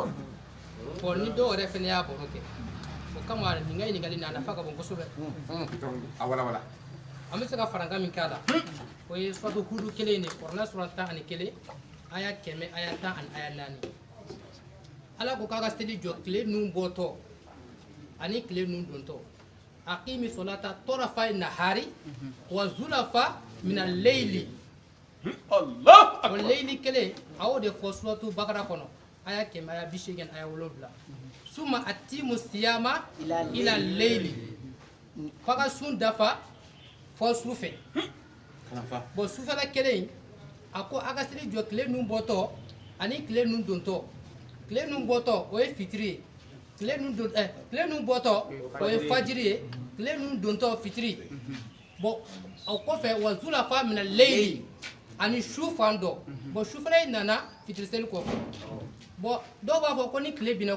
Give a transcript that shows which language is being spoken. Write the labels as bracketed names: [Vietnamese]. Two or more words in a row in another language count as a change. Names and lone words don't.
[Bambara] bon ni dɔw yɛrɛ fɛnɛ y'a baro kɛ o kama nin ka ɲininkali nin a nafa ka bon kosɛbɛ a wala an bɛ se ka farankan min k'a la o ye suratu hudu 1 de kuranɛ sura 11 aya 100 aya 10 ani aya 4 ala ko k'a ka seli jɔ tile nun bɔtɔ ani tile nun dontɔ [Arabic] أقم الصلاة طرفي النهار وزلفا من الليل [Bambara] Allah o layli kelen a y'o de fɔ suratu bakara kɔnɔ aya 100 aya 80 aya 7 [Arabic] ثم أتموا الصيام إلى الليل [Bambara] faga sun dafa fɔ su fɛ bon sufɛla kelen a ko a ka seli jɔ tile nun bɔtɔ ani tile nun dontɔ tile nun bɔtɔ o ye fitiri ye tile nun bɔtɔ o ye fajiri ye tile nun dontɔ fitiri bon o kɔfɛ [Arabic] وزلفا من الليل [Bambara] ani su fan dɔ bon sufɛla in nana fitiri seli kɔfɛ bon dɔw b'a fɔ ko ni tile binna